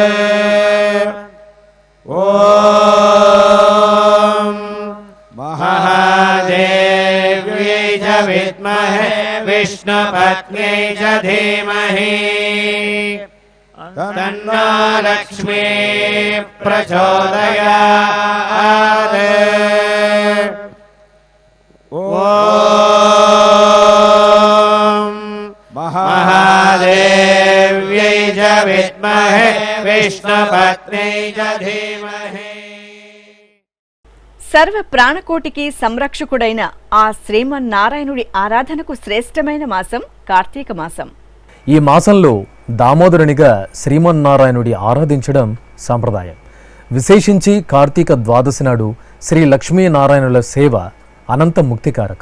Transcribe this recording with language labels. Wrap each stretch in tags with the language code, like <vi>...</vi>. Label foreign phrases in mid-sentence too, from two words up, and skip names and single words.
<sa>ॐ महादेव्यै च विद्महे विष्णुपत्न्यै च धीमहि तन्नो लक्ष्मीः प्रचोदयात्। ॐ महादेव्यै च विद्महे विष्णुपत्न्यै च धीमहि।</sa> <te>సర్వ ప్రాణకోటికి సంరక్షకుడైన ఆ శ్రీమన్నారాయణుడి ఆరాధనకు శ్రేష్టమైన మాసం కార్తీక మాసం. ఈ మాసంలో దామోదరునిగా శ్రీమన్నారాయణుడి ఆరాధించడం సంప్రదాయం. విశేషించి కార్తీక ద్వాదశి నాడు శ్రీ లక్ష్మీనారాయణుల సేవ అనంత ముక్తికారకం.</te>